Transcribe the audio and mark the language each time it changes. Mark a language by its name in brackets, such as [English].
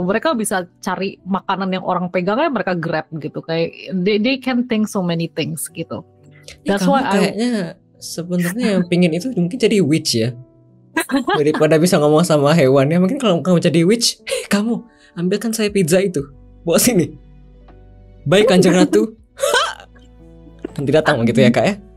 [Indonesian] Mereka bisa cari makanan yang orang pegangnya mereka grab gitu. [English] Kayak they can think so many things gitu. That's [Indonesian] kamu [English] why [Indonesian] kayaknya sebenarnya yang pingin itu mungkin jadi witch ya. Daripada bisa ngomong sama hewannya, mungkin kalau kamu jadi witch, kamu ambilkan saya pizza itu, bawa sini. Baik Kanjeng Ratu. Nanti datang gitu ya kak ya.